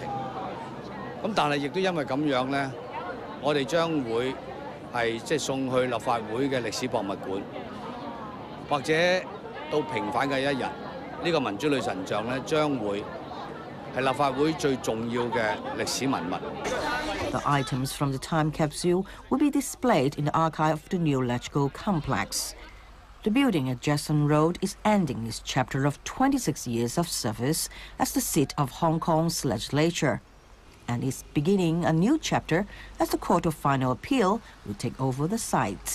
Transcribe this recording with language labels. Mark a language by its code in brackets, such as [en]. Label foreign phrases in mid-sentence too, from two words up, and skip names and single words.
[yue] 咁但係亦都因為咁樣咧，我哋將會係即係送去立法會嘅歷史博物館，或者到平反嘅一日，呢個民主女神像咧將會係立法會最重要嘅歷史文物。 [en] The items from the time capsule will be displayed in the archive of the new LEGCO complex. The building at Jackson Road is ending its chapter of 26 years of service as the seat of Hong Kong's legislature, and is beginning a new chapter as the Court of Final Appeal will take over the site.